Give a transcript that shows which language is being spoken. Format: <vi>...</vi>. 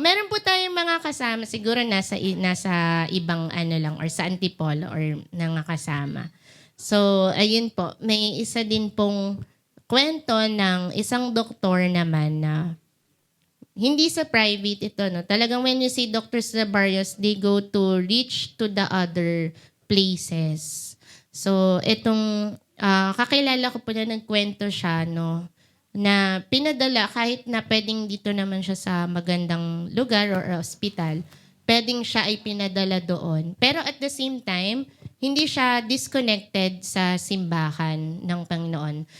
<tl>Meron po tayong mga kasama. Siguro nasa ibang ano lang or sa Antipolo or nakasama. So, ayun po. May isa din pong kwento ng isang doktor naman na hindi sa private ito, no? Talagang</tl> <en>when you say Doctors to the Barrios, they go to reach to the other places.</en> <tl>So, itong kakilala ko po na nagkwento siya, no? Na pinadala kahit na pwedeng dito naman siya sa magandang lugar or hospital, pwedeng siya ay pinadala doon. Pero</tl> <en>at the same time,</en> <tl>hindi siya disconnected sa simbahan ng Panginoon.</tl>